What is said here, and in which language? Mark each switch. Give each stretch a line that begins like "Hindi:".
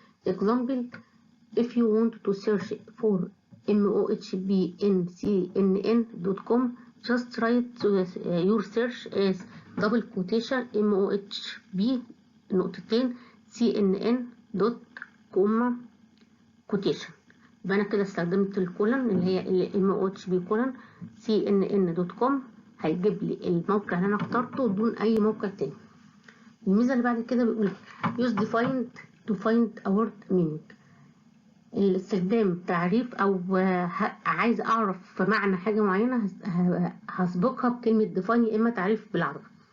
English: Example: if you want to search for mohbncnn.com, just write your search as double quotation mohb نقطتين cnn.com quotation.
Arabic: يبقى أنا كده استخدمت الكولن اللي هي mohb colon cnn.com هيجيب لي الموقع اللي أنا اخترته دون أي موقع تاني. الميزة اللي بعد كده بيقول
English: use defined to find a word meaning.
Arabic: الاستخدام تعريف أو عايز أعرف معنى حاجة معينة هسبقها بكلمة define يا إما تعريف بالعربي.